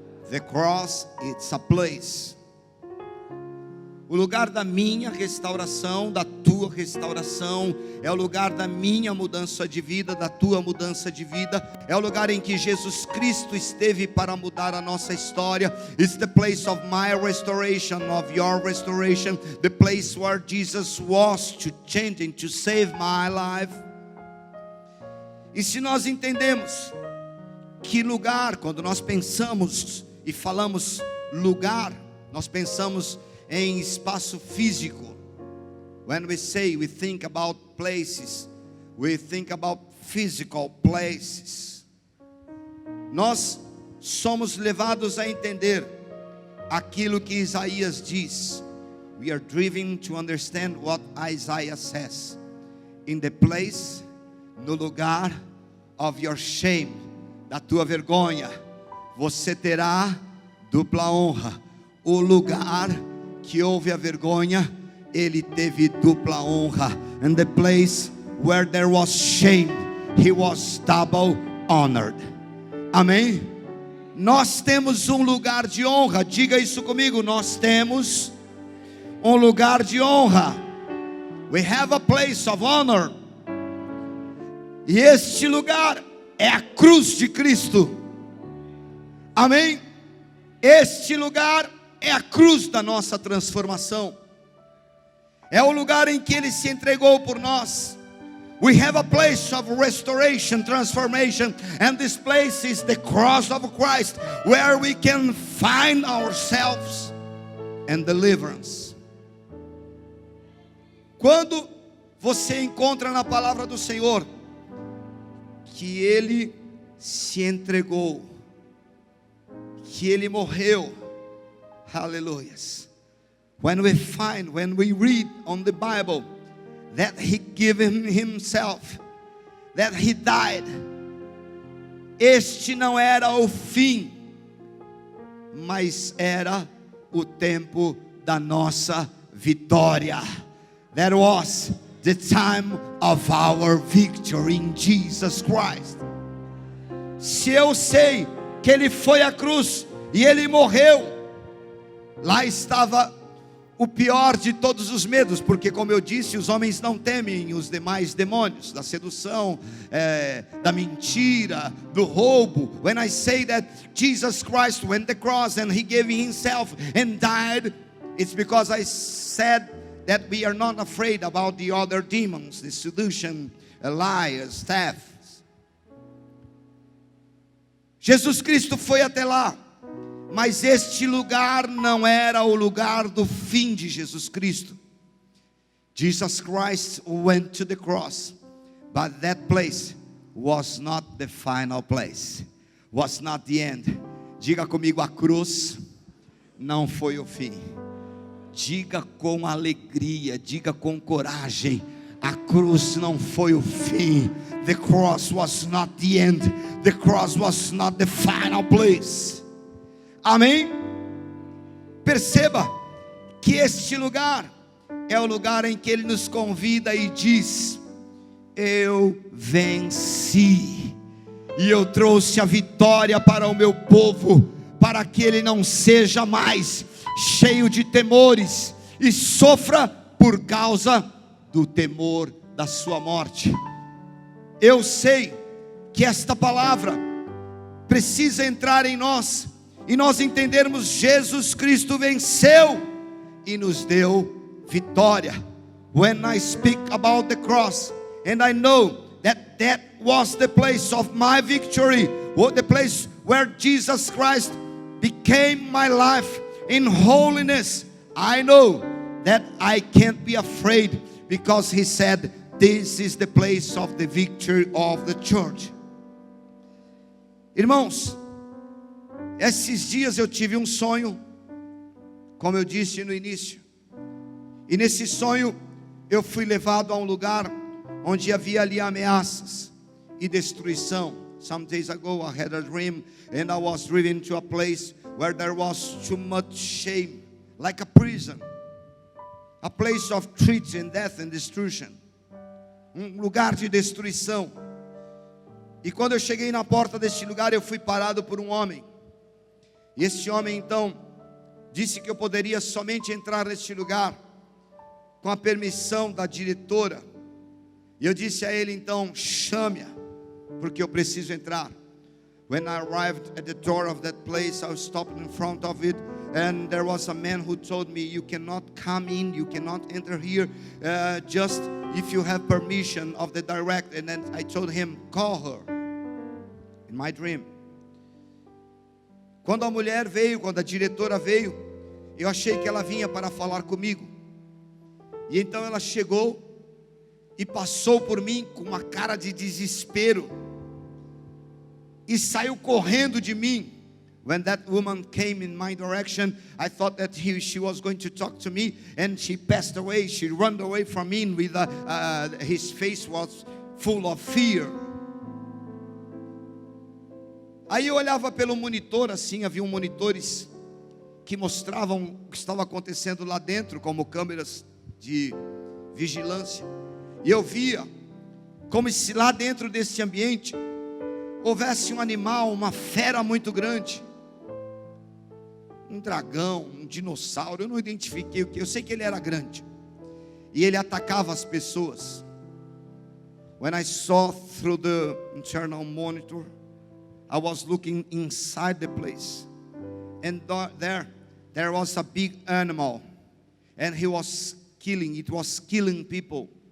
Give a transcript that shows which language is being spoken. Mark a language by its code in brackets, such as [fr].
[en] The cross, it's a place. [pt] O lugar da minha restauração, da tua restauração, é o lugar da minha mudança de vida, da tua mudança de vida. É o lugar em que Jesus Cristo esteve para mudar a nossa história. [en] It's the place of my restoration, of your restoration. The place where Jesus was to change and to save my life. [pt] E se nós entendemos que lugar, quando nós pensamos e falamos lugar, nós pensamos em espaço físico. [en] When we think about places, we think about physical places. [pt] Nós somos levados a entender aquilo que Isaías diz. [en] We are driven to understand what Isaiah says. In the place, [pt] no lugar [en] of your shame, [pt] da tua vergonha, você terá dupla honra. O lugar que houve a vergonha, ele teve dupla honra. [en] And the place where there was shame, he was double honored. [pt] Amém? Nós temos um lugar de honra. Diga isso comigo. Nós temos um lugar de honra. [en] We have a place of honor. [pt] E este lugar é a cruz de Cristo. Amém? Este lugar é a cruz da nossa transformação. É o lugar em que Ele se entregou por nós. [en] We have a place of restoration, transformation, and this place is the cross of Christ, where we can find ourselves and deliverance. [pt] Quando você encontra na palavra do Senhor que Ele se entregou, que Ele morreu, hallelujah. [en] When we read on the Bible that He gave Himself, that He died, [pt] este não era o fim, mas era o tempo da nossa vitória. [en] That was the time of our victory in Jesus Christ. [pt] Se eu sei que Ele foi à cruz e Ele morreu, lá estava o pior de todos os medos, porque como eu disse, os homens não temem os demais demônios, da sedução, da mentira, do roubo. [en] When I say that Jesus Christ went the cross and He gave Himself and died, it's because I said that we are not afraid about the other demons, the seduction, liars, thefts. [pt] Jesus Cristo foi até lá. Mas este lugar não era o lugar do fim de Jesus Cristo. [en] Jesus Christ went to the cross, but that place was not the final place, was not the end. [pt] Diga comigo, a cruz não foi o fim. Diga com alegria, diga com coragem, a cruz não foi o fim. [en] The cross was not the end. The cross was not the final place. [pt] Amém? Perceba que este lugar é o lugar em que Ele nos convida e diz: eu venci, e eu trouxe a vitória para o meu povo, para que ele não seja mais cheio de temores e sofra por causa do temor da sua morte. Eu sei que esta palavra precisa entrar em nós, e nós entendermos: Jesus Cristo venceu e nos deu vitória. [en] When I speak about the cross, and I know that that was the place of my victory, or the place where Jesus Christ became my life in holiness, I know that I can't be afraid, because He said, This is the place of the victory of the church. [pt] Irmãos, esses dias eu tive um sonho, como eu disse no início. E nesse sonho eu fui levado a um lugar onde havia ali ameaças e destruição. [en] Some days ago I had a dream and I was driven to a place where there was too much shame, like a prison, a place of threats and death and destruction, [pt] lugar de destruição. E quando eu cheguei na porta deste lugar, eu fui parado por um homem. E esse homem então disse que eu poderia somente entrar neste lugar com a permissão da diretora. E eu disse a ele então: chame-a, porque eu preciso entrar. [en] When I arrived at the door of that place, I stopped in front of it, and there was a man who told me, you cannot come in, you cannot enter here, just if you have permission of the direct. And then I told him, call her, in my dream. [pt] Quando a mulher veio, quando a diretora veio, eu achei que ela vinha para falar comigo. E então ela chegou e passou por mim com uma cara de desespero e saiu correndo de mim. [en] When that woman came in my direction, I thought that she was going to talk to me, and she passed away. She ran away from me with his face was full of fear. [pt] Aí eu olhava pelo monitor assim, havia monitores que mostravam o que estava acontecendo lá dentro, como câmeras de vigilância. E eu via como se lá dentro desse ambiente houvesse um animal, uma fera muito grande, um dragão, um dinossauro. Eu não identifiquei o que, eu sei que ele era grande e ele atacava as pessoas. [en] When I saw through the internal monitor, I was looking inside the place, and there was a big animal, and it was killing people.